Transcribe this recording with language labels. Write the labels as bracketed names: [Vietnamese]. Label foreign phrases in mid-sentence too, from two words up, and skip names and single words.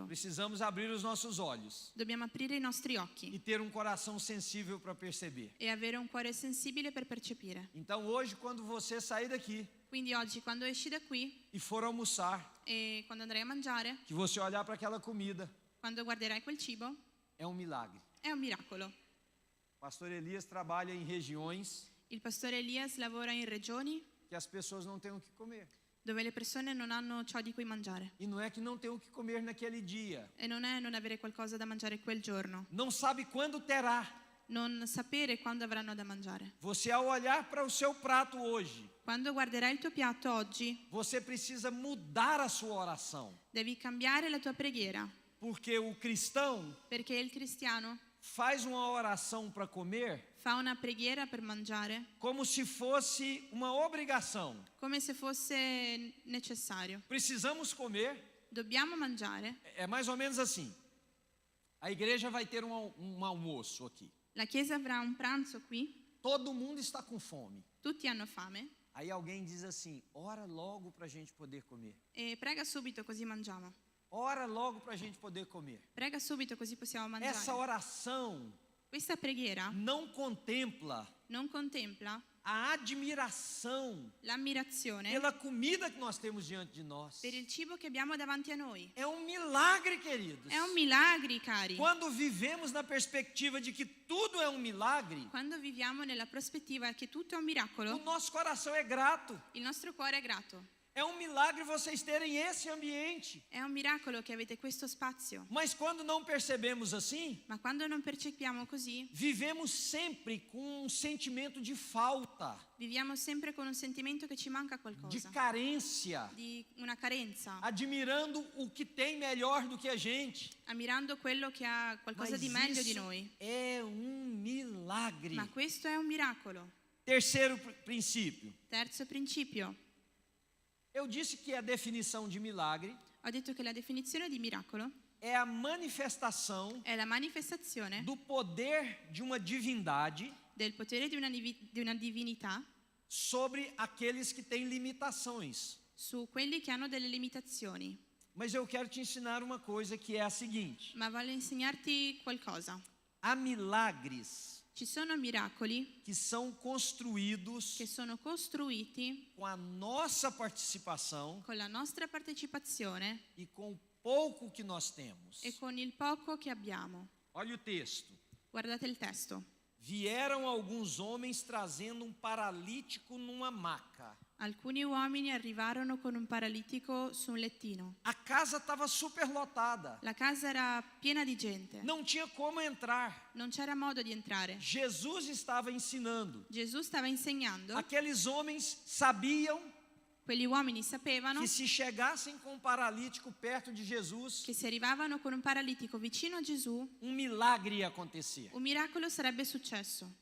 [Portuguese] Precisamos abrir os nossos olhos [Italian] Dobbiamo aprire i nostri occhi [Portuguese] e ter um coração sensível para perceber. [Italian] e avere un cuore sensibile per percepire. [Portuguese] Então hoje, quando você sair daqui [Italian] Quindi oggi, quando esci da qui [Portuguese] e for almoçar, [Italian] e quando andrai a mangiare, [Portuguese] que você olhar para aquela comida, [Italian] quando guarderai quel cibo, [Portuguese] é um milagre. [Italian] è un miracolo. [Portuguese] O pastor Elias trabalha em regiões [Italian] Il pastore Elias lavora in regioni [Portuguese] que as pessoas não têm o que comer. [Italian] dove le persone non hanno ciò di cui mangiare. [Portuguese] E não é que não tem o que comer naquele dia. [Italian] E non è non avere qualcosa da mangiare quel giorno, [Portuguese] Não sabe quando terá. [Italian] non sapere quando avranno da mangiare. [Portuguese] Você, ao olhar para o seu prato hoje, [Italian] Quando guarderai il tuo piatto oggi, [Portuguese] você precisa mudar a sua oração. [Italian] devi cambiare la tua preghiera, [Portuguese] Porque o cristão [Italian] perché il cristiano [Portuguese] faz uma oração para comer [Italian] fa una preghiera per mangiare [Portuguese] como se fosse uma obrigação. [Italian] come se fosse necessario. [Portuguese] Precisamos comer. [Italian] Dobbiamo mangiare. [Portuguese] É mais ou menos assim. A igreja vai ter um almoço aqui. [Italian] La chiesa avrà un pranzo qui, [Portuguese] Todo mundo está com fome. [Italian] tutti hanno fame [Portuguese] Aí alguém diz assim: ora logo para a gente poder comer. [Italian] e prega subito così mangiamo. [Portuguese] Ora logo para a gente poder comer. [Italian] Prega subito così possiamo mangiare. [Portuguese] Essa oração [Italian] Questa preghiera [Portuguese] não contempla [Italian] non contempla [Portuguese] a admiração [Italian] l'ammirazione [Portuguese] pela comida que nós temos diante de nós. [Italian] per il cibo che abbiamo davanti a noi. [Portuguese] É um milagre, queridos. [Italian] È un milagre, cari. [Portuguese] Quando vivemos na perspectiva de que tudo é um milagre, [Italian] Quando viviamo nella prospettiva che tutto è un [Portuguese] o [Italian] miracolo, [Portuguese] nosso coração é grato. [Italian] il nostro cuore è grato. [Portuguese] É um milagre vocês terem esse ambiente. [Italian] È un miracolo che avete questo spazio. [Portuguese] Mas quando não percebemos assim, [Italian] Ma quando non percepiamo così, [Portuguese] vivemos sempre com um sentimento de falta, [Italian] viviamo sempre con un sentimento che ci manca [Portuguese] de [Italian] qualcosa, [Portuguese] carência, [Italian] di una carenza, [Portuguese] admirando o que tem melhor do que a gente. [Italian] ammirando quello che ha qualcosa [Portuguese] Mas [Italian] di meglio di [Portuguese] isso [Italian] noi. [Portuguese] é um milagre. [Italian] Ma questo è un miracolo. [Portuguese] Terceiro princípio. [Italian] Terzo principio. [Portuguese] Eu disse que a definição de milagre [Italian] Ho detto che la definizione di miracolo [Portuguese] é a manifestação [Italian] è la manifestazione [Portuguese] do poder de uma divindade [Italian] del potere di una divinità [Portuguese] sobre aqueles que têm limitações. [Italian] su quelli che hanno delle limitazioni. [Portuguese] Mas eu quero te ensinar uma coisa que é a seguinte: [Italian] Ma voglio insegnarti qualcosa. [Portuguese] há milagres [Italian] Ci sono miracoli [Portuguese] que são construídos [Italian] che sono costruiti [Portuguese] com a nossa participação [Italian] con la nostra partecipazione [Portuguese] e com o pouco que nós temos. [Italian] e con il poco che abbiamo. [Portuguese] Olha o texto. [Italian] Guardate il testo. [Portuguese] Vieram alguns homens trazendo um paralítico numa maca. [Italian] Alcuni uomini arrivarono con un paralitico su un lettino. [Portuguese] A casa estava superlotada. [Italian] La casa era piena di gente. [Portuguese] Não tinha como entrar. [Italian] Non c'era modo di entrare. [Portuguese] Jesus estava ensinando. [Italian] Gesù stava insegnando. [Portuguese] Aqueles homens sabiam [Italian] Quegli uomini sapevano [Portuguese] que se chegassem com um paralítico perto de Jesus, [Italian] che se arrivavano con un paralitico vicino a Gesù, [Portuguese] um milagre ia acontecer. [Italian] un miracolo sarebbe successo.